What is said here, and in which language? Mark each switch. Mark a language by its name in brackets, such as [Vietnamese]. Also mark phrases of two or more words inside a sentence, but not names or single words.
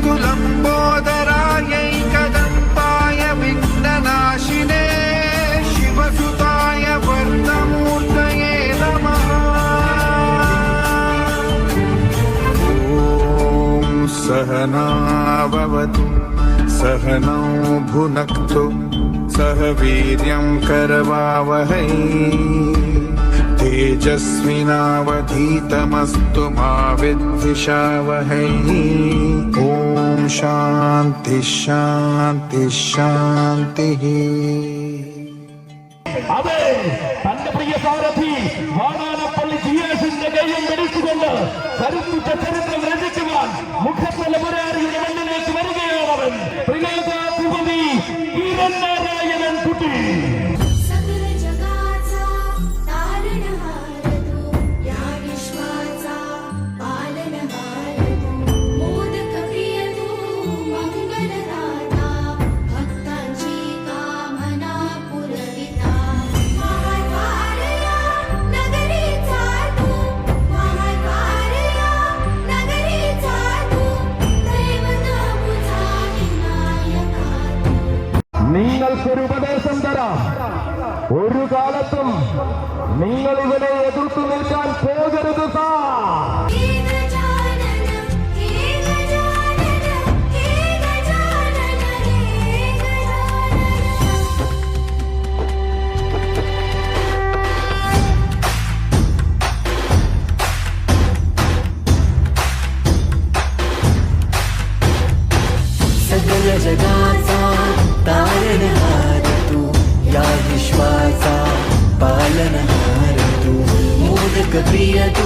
[Sanskrit] लम्बोदरायैकदन्ताय विघ्ननाशिने शिवसुताय वर्धमूर्तये नमः ॐ सहना भवतु सहनौ भुनक्तु सह वीर्यं करवावहै तेजस्विनावधीतमस्तु मा विद्विषावहै ॐ शान्ति शान्ति शान्तिः [Malayalam] അതെ തന്റെ പ്രിയ സാരഥി വാടാനപ്പള്ളി ജിയാസിന്റെ കൈയും പിടിച്ചുകൊണ്ട് കരുത്തുറ്റ ചരിത്രം രചിക്കുവാൻ മുഖത്തല മുരാരിയുടെ മണ്ണിലേക്ക് വരികയാണവൻ പ്രിയാധിപതി കിരൺ നാരായണൻ കുട്ടി. [Marathi] सकल जगाचा तारणहार तू या विश्वाचा पालनहार तू मोदक प्रिय तू मंगलदाता भक्तांची कामना पुरविता महाद्वारया नगरीचा तू महाद्वारया नगरीचा तू दैवत मुझा विनायका तू [Malayalam] നിങ്ങൾക്കൊരു ഉപദേശം തരാം. ഒരു കാലത്തും നിങ്ങൾ ഇവനെ എതിർത്തു നിൽക്കാൻ പോകരുത് സാ. [Marathi] हे गजानन हे गजानन हे गजानन हे गजानन सकल जगाचा तारणहार तू या विश्वाचा पालनहार तू मोदक प्रिय तू